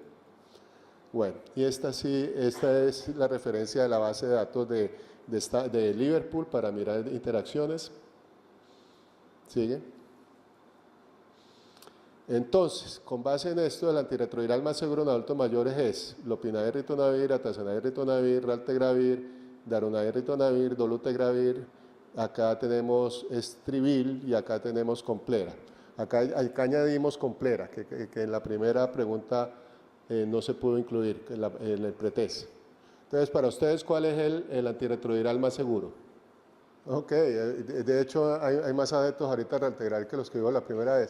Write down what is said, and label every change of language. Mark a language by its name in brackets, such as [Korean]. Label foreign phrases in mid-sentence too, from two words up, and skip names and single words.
[Spanish] Bueno, y esta es la referencia de la base de datos de Liverpool para mirar interacciones. Sigue. Entonces, con base en esto, el antirretroviral más seguro en adultos mayores es lopinavir, ritonavir, atazanavir, ritonavir, raltegravir, darunavir, ritonavir, dolutegravir. Acá tenemos estrivil y acá tenemos complera. Acá añadimos complera, que en la primera pregunta no se pudo incluir en el pretest. Entonces, para ustedes, ¿cuál es el antirretroviral más seguro? Ok, de hecho hay más adeptos ahorita al raltegravir que los que vivo la primera vez.